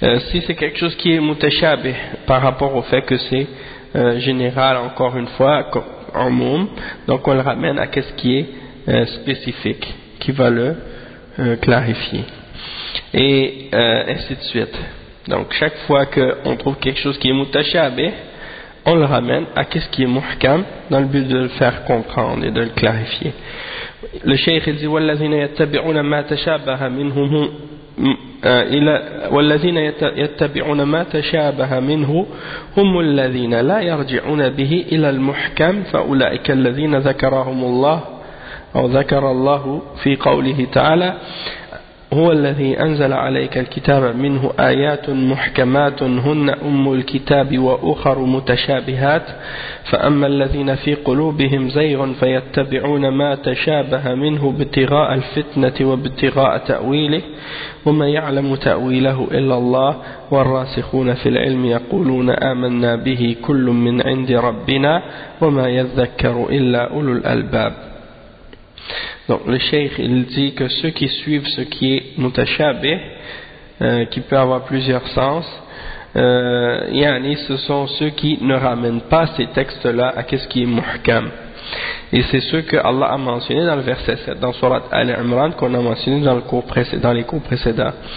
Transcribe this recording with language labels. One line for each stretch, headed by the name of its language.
French: Si c'est quelque chose qui est mutashabih par rapport au fait que c'est général, encore une fois, en moum, donc on le ramène à qu'est-ce qui est spécifique, qui va le clarifier. Et ainsi de suite. Donc chaque fois qu'on trouve quelque chose qui est mutashabih, on le ramène à qu'est-ce qui est muhkam dans le but de le faire comprendre et de le clarifier. Le cheikh dit
Arabic: والذين يتبعون ما تشابه منه الى والذين يتبعون ما تشابه منه هم الذين لا يرجعون به الى المحكم فاولئك الذين ذكرهم الله او ذكر الله في قوله تعالى هو الذي أنزل عليك الكتاب منه آيات محكمات هن أم الكتاب وأخر متشابهات فأما الذين في قلوبهم زيغ فيتبعون ما تشابه منه ابتغاء الفتنة وابتغاء تأويله وما يعلم تأويله إلا الله والراسخون في العلم يقولون آمنا به كل من عند ربنا وما يذكر إلا أولو الألباب.
French: Donc le cheikh il dit que ceux qui suivent ce qui est mutashabih, qui peut avoir plusieurs sens, ce sont ceux qui ne ramènent pas ces textes-là à qu'est-ce qui est muhkam. Et c'est ce que Allah a mentionné dans le verset 7, dans surat Al-Imran, qu'on a mentionné dans les cours précédents.